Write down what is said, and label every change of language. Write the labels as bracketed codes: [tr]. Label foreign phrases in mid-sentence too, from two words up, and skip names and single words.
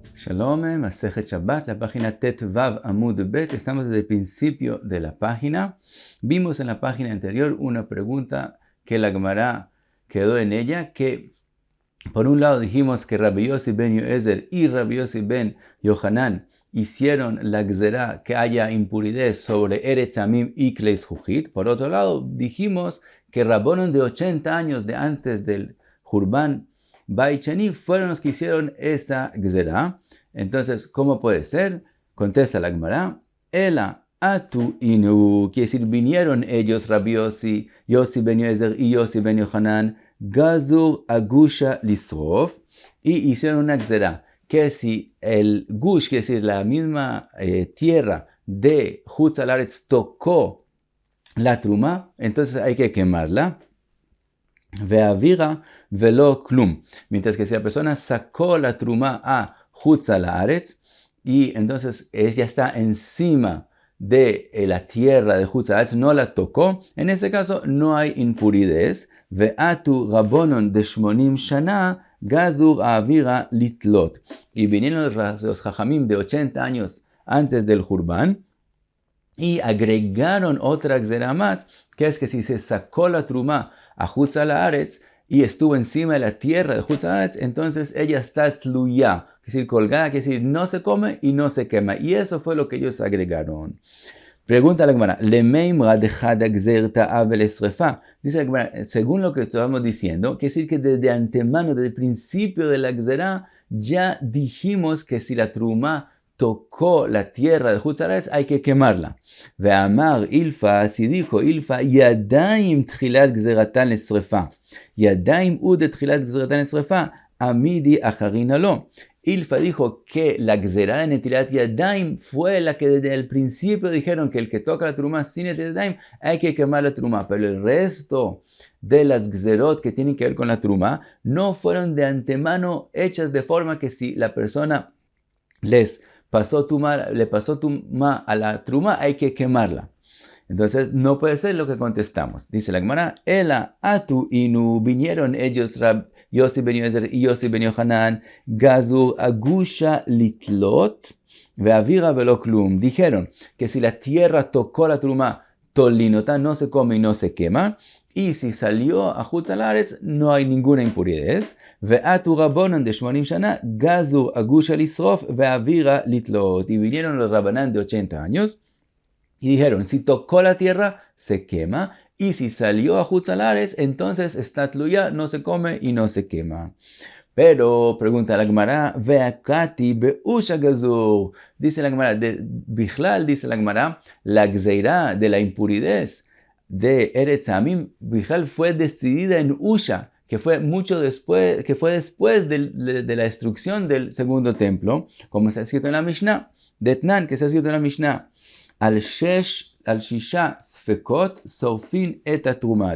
[es] Shalom, Masejet Shabbat, la página [he] ט״ו עמוד ב. [es] Estamos desde el principio de la página. Vimos en la página anterior una pregunta que la Gemara quedó en ella, que por un lado dijimos que Rabbi Yossi ben Yoezer y Rabbi Yossi ben Yohanan hicieron la gzerá que haya impuridad sobre [he] ארץ עמים [es] y [he] כלי זכוכית. [es] Por otro lado, dijimos que Rabbonon de 80 años de antes del [he] חורבן בית שני [es] fueron los que hicieron esa gzerá. Entonces, ¿cómo puede ser? Contesta la Gemara, [arc] אלא אתו אינהו, [es] quiere decir, vinieron ellos, Rabbi Yossi, Yossi ben Yoezer y Yossi ben Yohanan, [arc] גזור אגושא לישרוף, [es] y hicieron una gzerá, que si el gush, quiere decir, la misma tierra de [he] חוץ לארץ [es] tocó la truma, entonces hay que quemarla. [arc] ואוירא ולא כלום. [es] Mientras que si la persona sacó la truma a [he] חוץ לארץ [es] y entonces ella está encima de la tierra de [he] חוץ לארץ, [es] no la tocó, en ese caso no hay impuridades. [arc] ואתו רבנן דשמונים שנה גזור אוירא לתלות. [es] Y vinieron los jajamim de 80 años antes del Hurban y agregaron otra gzera más, que es que si se sacó la truma a [he] חוץ לארץ [es] y estuvo encima de la tierra de [he] חוץ לארץ, [es] entonces ella está tluya, es decir, colgada, es decir, no se come y no se quema. Y eso fue lo que ellos agregaron. Pregunta la Gemara, dice la Gemara, según lo que estamos diciendo, quiere decir que desde antemano, desde el principio de la gzera, ya dijimos que si la truma tocó la tierra de [he] חוץ לארץ, [es] hay que quemarla. [arc] ואמר אילפא, [es] si dijo Ilfa, [arc] ידים תחילת גזירתן לשריפה. ידים עוד תחילת גזירתן לשריפה אידך אחריני לא. [es] Ilfa dijo que la gzerá de [he] נטילת ידים [es] fue la que desde el principio dijeron que el que toca la truma sin [he] נטילת ידים [es] hay que quemar la truma, pero el resto de las gzerot que tienen que ver con la truma no fueron de antemano hechas de forma que si la persona le pasó tuma a la truma, hay que quemarla. Entonces, no puede ser lo que contestamos. Dice la Gemara, [arc] אלא אתו אינהו, [es] vinieron ellos, Yossi ben Yoezer y Yossi ben Yohanan, [arc] גזור אגושא לתלות ואוירא ולא כלום. [es] Dijeron que si la tierra tocó la truma, tolinota, no se come y no se quema. Y si salió a [he] חוץ לארץ, [es] no hay ninguna impuridad. [arc] ואתו רבנן דשמונים שנה גזור אגושא לישרוף ואוירא לתלות. [es] Y vinieron los rabanán de 80 años y dijeron, si tocó la tierra, se quema. Y si salió a [he] חוץ לארץ, [es] entonces está tluya, no se come y no se quema. Pero, pregunta la Gemara, [arc] והאכתי באושא גזור. [es] Dice la Gemara, bichlal, dice la Gemara, la gzeira de la impuridad de [he] ארץ עמים, [es] Bichlal fue decidida en Usha, que fue mucho después, que fue después de la destrucción del segundo templo, como está escrito en la Mishnah, de Tnan, que está escrito en la Mishnah, [he] על ששה ספקות שורפין את התרומה.